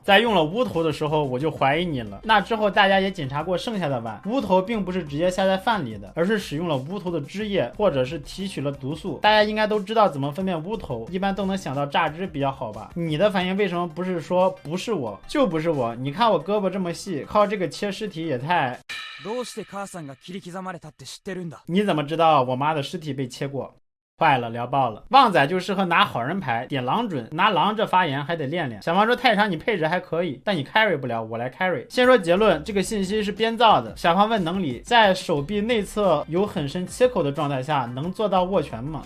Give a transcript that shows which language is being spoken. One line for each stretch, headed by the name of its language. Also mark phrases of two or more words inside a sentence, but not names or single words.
Chinese: 在用了乌头的时候我就怀疑你了。那之后大家也检查过剩下的碗，乌头并不是直接下在饭里的，而是使用了乌头的汁液，或者是提取了毒素。大家应该都知道怎么分辨乌头，一般都能想到榨汁比较好吧。你的反应为什么不是说不是我就不是我？你看我胳膊这么细，靠这个切尸体也太……
Japanese: どうして母さんが切り刻まれたって知ってるんだ？
Chinese: 你怎么知道我妈的尸体被切过？坏了，聊爆了。旺仔就适合拿好人牌，点狼准，拿狼这发言还得练练。小芳说太长你配置还可以，但你 carry 不了，我来 carry。先说结论，这个信息是编造的。小芳问能理，在手臂内侧有很深切口的状态下，能做到握拳吗？